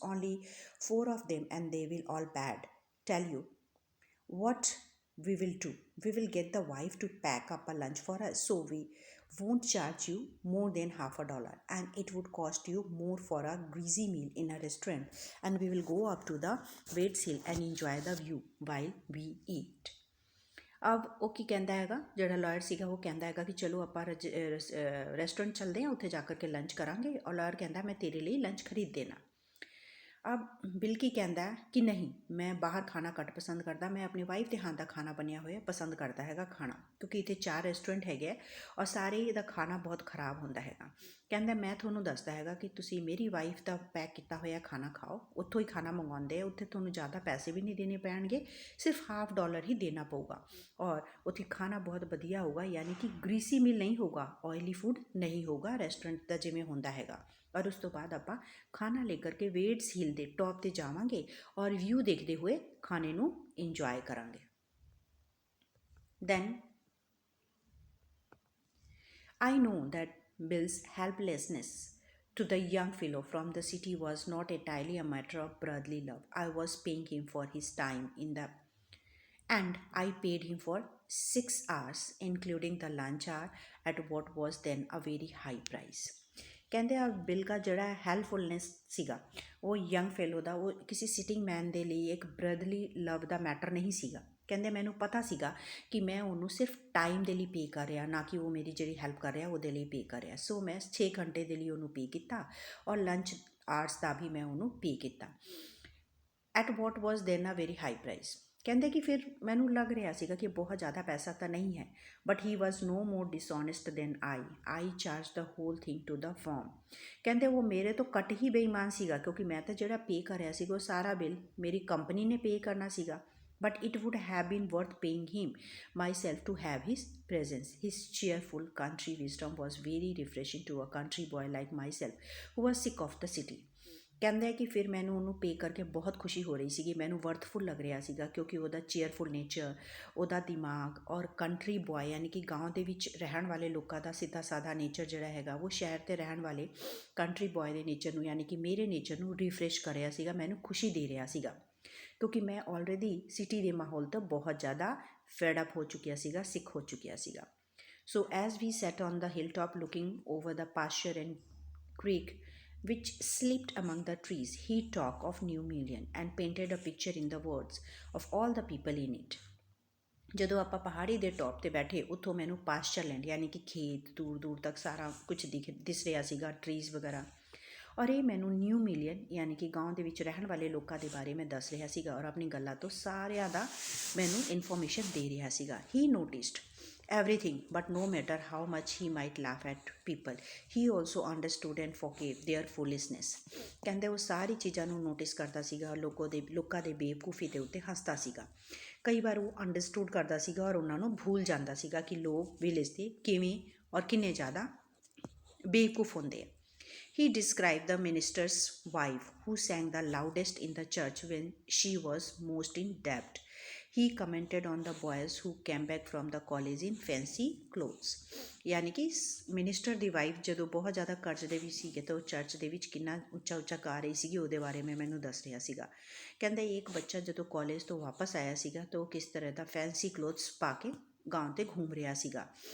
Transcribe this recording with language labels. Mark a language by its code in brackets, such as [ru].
[en] Only 4 of them and they will all bad. Tell you what we will do. We will get the wife to pack up a lunch for us, so we won't charge you more than $50, and it would cost you more for a greasy meal in a restaurant, and we will go up to the Waits Hill and enjoy the view while we eat. [pa] अब ਉਹ ਕੀ ਕਹਿੰਦਾ ਹੈਗਾ, ਜਿਹੜਾ lawyer ਸੀਗਾ ਉਹ ਕਹਿੰਦਾ ਹੈਗਾ ਕਿ ਚਲੋ ਆਪਾਂ ਰੈਸਟੋਰੈਂਟ ਚੱਲਦੇ ਹਾਂ, ਉੱਥੇ ਜਾ ਕਰਕੇ ਲੰਚ ਕਰਾਂਗੇ। ਔਰ ਲਾਇਰ ਕਹਿੰਦਾ ਮੈਂ ਤੇਰੇ ਲਈ ਲੰਚ ਖਰੀਦ ਦੇਣਾ। [hi] अब बिल की कहता है कि नहीं, मैं बाहर खाना घट पसंद करता, मैं अपनी वाइफ के हाथ का खाना बनया होया पसंद करता है खाना, क्योंकि इतने 4 रेस्टोरेंट है और सारे [pa] ਇਹਦਾ ਖਾਣਾ ਬਹੁਤ ਖਰਾਬ ਹੁੰਦਾ ਹੈਗਾ। ਕਹਿੰਦਾ ਮੈਂ ਤੁਹਾਨੂੰ ਦੱਸਦਾ ਹੈਗਾ ਕਿ ਤੁਸੀਂ ਮੇਰੀ ਵਾਈਫ ਦਾ ਪੈਕ ਕੀਤਾ ਹੋਇਆ ਖਾਣਾ ਖਾਓ, ਉੱਥੋਂ ਹੀ ਖਾਣਾ ਮੰਗਵਾਉਂਦੇ ਆ, ਉੱਥੇ ਤੁਹਾਨੂੰ ਜ਼ਿਆਦਾ ਪੈਸੇ ਵੀ ਨਹੀਂ ਦੇਣੇ ਪੈਣਗੇ, ਸਿਰਫ $50 ਹੀ ਦੇਣਾ ਪਊਗਾ, ਔਰ ਉੱਥੇ ਖਾਣਾ ਬਹੁਤ ਵਧੀਆ ਹੋਊਗਾ, ਯਾਨੀ ਕਿ ਗ੍ਰੀਸੀ ਮੀਲ ਨਹੀਂ ਹੋਊਗਾ, ਆਇਲੀ ਫੂਡ ਨਹੀਂ ਹੋਊਗਾ ਰੈਸਟੋਰੈਂਟ ਦਾ ਜਿਵੇਂ ਹੁੰਦਾ ਹੈਗਾ। ਔਰ ਉਸ ਤੋਂ ਬਾਅਦ ਆਪਾਂ ਖਾਣਾ ਲੈ ਕਰਕੇ ਵੇਟਸ ਹਿਲ ਦੇ ਟੌਪ 'ਤੇ ਜਾਵਾਂਗੇ ਔਰ ਵਿਊ ਦੇਖਦੇ ਹੋਏ ਖਾਣੇ ਨੂੰ ਇੰਜੋਏ ਕਰਾਂਗੇ। [en] Then I know that Bill's helplessness to the young fellow from the city was not entirely a matter of brotherly love. I was paying him for his time and I paid him for 6 hours, including the lunch hour, at what was then a very high price. [pa] ਕਹਿੰਦੇ ਆ bill ਦਾ ਜਿਹੜਾ ਹੈਲਪਫੁਲਨੈਸ ਸੀਗਾ ਉਹ young ਫੈਲੋ ਦਾ, ਉਹ ਕਿਸੇ sitting ਮੈਨ ਦੇ ਲਈ ਇੱਕ ਬ੍ਰਦਰਲੀ ਲਵ ਦਾ ਮੈਟਰ ਨਹੀਂ ਸੀਗਾ। ਕਹਿੰਦੇ ਮੈਨੂੰ ਪਤਾ ਸੀਗਾ ਕਿ ਮੈਂ ਉਹਨੂੰ ਸਿਰਫ ਟਾਈਮ ਦੇ ਲਈ ਪੇ ਕਰ ਰਿਹਾ, ਨਾ ਕਿ ਉਹ ਮੇਰੀ ਜਿਹੜੀ ਹੈਲਪ ਕਰ ਰਿਹਾ ਉਹਦੇ ਲਈ ਪੇ ਕਰ ਰਿਹਾ। ਸੋ ਮੈਂ 6 ਘੰਟੇ ਦੇ ਲਈ ਉਹਨੂੰ ਪੇ ਕੀਤਾ ਔਰ ਲੰਚ ਆਰਸ ਦਾ ਵੀ ਮੈਂ ਉਹਨੂੰ ਪੇ ਕੀਤਾ, [en] At what was then a very high price. [pa] ਕਹਿੰਦੇ ਕਿ ਫਿਰ ਮੈਨੂੰ ਲੱਗ ਰਿਹਾ ਸੀਗਾ ਕਿ ਬਹੁਤ ਜ਼ਿਆਦਾ ਪੈਸਾ ਤਾਂ ਨਹੀਂ ਹੈ, [en] But he was no more dishonest than I charge the whole thing to the firm. [pa] ਕਹਿੰਦੇ ਉਹ ਮੇਰੇ ਤੋਂ ਘੱਟ ਹੀ ਬੇਈਮਾਨ ਸੀਗਾ, ਕਿਉਂਕਿ ਮੈਂ ਤਾਂ ਜਿਹੜਾ ਪੇ ਕਰ ਰਿਹਾ ਸੀਗਾ ਉਹ ਸਾਰਾ ਬਿੱਲ ਮੇਰੀ ਕੰਪਨੀ ਨੇ ਪੇ ਕਰਨਾ ਸੀਗਾ, [en] but it would have been worth paying him myself to have his presence. His cheerful country wisdom was very refreshing to a country boy like myself who was sick of the city. [pa] ਕਹਿੰਦਾ ਕਿ ਫਿਰ ਮੈਨੂੰ ਉਹਨੂੰ ਪੇ ਕਰਕੇ ਬਹੁਤ ਖੁਸ਼ੀ ਹੋ ਰਹੀ ਸੀਗੀ, ਮੈਨੂੰ ਵਰਥਫੁਲ ਲੱਗ ਰਿਹਾ ਸੀਗਾ, ਕਿਉਂਕਿ ਉਹਦਾ ਚੇਅਰਫੁਲ ਨੇਚਰ, ਉਹਦਾ ਦਿਮਾਗ ਔਰ ਕੰਟਰੀ ਬॉय ਯਾਨੀ ਕਿ ਗਾਂਵ ਦੇ ਵਿੱਚ ਰਹਿਣ ਵਾਲੇ ਲੋਕਾਂ ਦਾ ਸਿੱਧਾ ਸਾਦਾ ਨੇਚਰ ਜਿਹੜਾ ਹੈਗਾ ਉਹ ਸ਼ਹਿਰ 'ਤੇ ਰਹਿਣ ਵਾਲੇ ਕੰਟਰੀ ਬॉय ਦੇ ਨੇਚਰ ਨੂੰ, ਯਾਨੀ ਕਿ ਮੇਰੇ ਨੇਚਰ ਨੂੰ ਰਿਫਰੈਸ਼ ਕਰ ਰਿਹਾ ਸੀਗਾ, ਮੈਨੂੰ ਖੁਸ਼ੀ ਦੇ ਰਿਹਾ ਸੀਗਾ, ਕਿਉਂਕਿ ਮੈਂ ਆਲਰੇਡੀ ਸਿਟੀ ਦੇ ਮਾਹੌਲ ਤੋਂ ਬਹੁਤ ਜ਼ਿਆਦਾ ਫੈਡ ਅਪ ਹੋ ਚੁੱਕਿਆ ਸੀਗਾ, ਸਿੱਖ ਹੋ ਚੁੱਕਿਆ ਸੀਗਾ। [en] So as we sat on the hill top looking over the pasture and creek which slept among the trees, he talked of New Million and painted a picture in the words of all the people in it. [pa] ਜਦੋਂ ਆਪਾਂ ਪਹਾੜੀ ਦੇ top 'ਤੇ ਬੈਠੇ, ਉੱਥੋਂ ਮੈਨੂੰ pastor land ਯਾਨੀ ਕਿ ਖੇਤ ਦੂਰ ਦੂਰ ਤੱਕ ਸਾਰਾ ਕੁਝ ਦਿਸ ਰਿਹਾ ਸੀਗਾ, ਟਰੀਜ਼ ਵਗੈਰਾ, ਔਰ ਇਹ ਮੈਨੂੰ ਨਿਊ ਮਿਲੀਅਨ ਯਾਨੀ ਕਿ ਗਾਂਵ ਦੇ ਵਿੱਚ ਰਹਿਣ ਵਾਲੇ ਲੋਕਾਂ ਦੇ ਬਾਰੇ ਮੈਂ ਦੱਸ ਰਿਹਾ ਸੀਗਾ, ਔਰ ਆਪਣੀ ਗੱਲਾਂ ਤੋਂ ਸਾਰਿਆਂ ਦਾ ਮੈਨੂੰ ਇਨਫੋਰਮੇਸ਼ਨ ਦੇ ਰਿਹਾ ਸੀਗਾ। [en] He noticed everything, but no matter how much he might laugh at people, he also understood and forgave their foolishness. [pa] ਕਹਿੰਦੇ ਉਹ ਸਾਰੀ ਚੀਜ਼ਾਂ ਨੂੰ ਨੋਟਿਸ ਕਰਦਾ ਸੀਗਾ, ਲੋਕਾਂ ਦੇ ਬੇਵਕੂਫੀ ਦੇ ਉੱਤੇ ਹੱਸਦਾ ਸੀਗਾ। ਕਈ ਵਾਰ ਉਹ ਅੰਡਰਸਟੂਡ ਕਰਦਾ ਸੀਗਾ ਔਰ ਉਹਨਾਂ ਨੂੰ ਭੁੱਲ ਜਾਂਦਾ ਸੀਗਾ ਕਿ ਲੋਕ ਵਿਲੇਜ ਦੇ ਕਿਵੇਂ ਔਰ ਕਿੰਨੇ ਜ਼ਿਆਦਾ ਬੇਵਕੂਫ ਹੁੰਦੇ ਆ। [en] He described the minister's wife who sang the loudest in the church when she was most in debt. He commented on the boys who came back from the college in fancy clothes. [pa] ਯਾਨੀ ਕਿ minister ਦੀ wife ਜਦੋਂ ਬਹੁਤ ਜ਼ਿਆਦਾ ਕਰਜ਼ ਦੇ ਵਿੱਚ ਸੀਗੇ ਤਾਂ ਉਹ ਚਰਚ ਦੇ ਵਿੱਚ ਕਿੰਨਾ ਉੱਚਾ ਉੱਚਾ ਗਾ ਰਹੀ ਸੀਗੀ, ਉਹਦੇ ਬਾਰੇ ਮੈਂ ਮੈਨੂੰ ਦੱਸ ਰਿਹਾ ਸੀਗਾ। ਕਹਿੰਦਾ ਇੱਕ ਬੱਚਾ ਜਦੋਂ ਕਾਲਜ ਤੋਂ ਵਾਪਸ ਆਇਆ ਸੀਗਾ ਤਾਂ ਉਹ ਕਿਸ ਤਰ੍ਹਾਂ ਦਾ ਫੈਂਸੀ ਕਲੋਥਸ ਪਾ ਕੇ ਗਾਉਂ 'ਤੇ ਘੁੰਮ ਰਿਹਾ ਸੀਗਾ।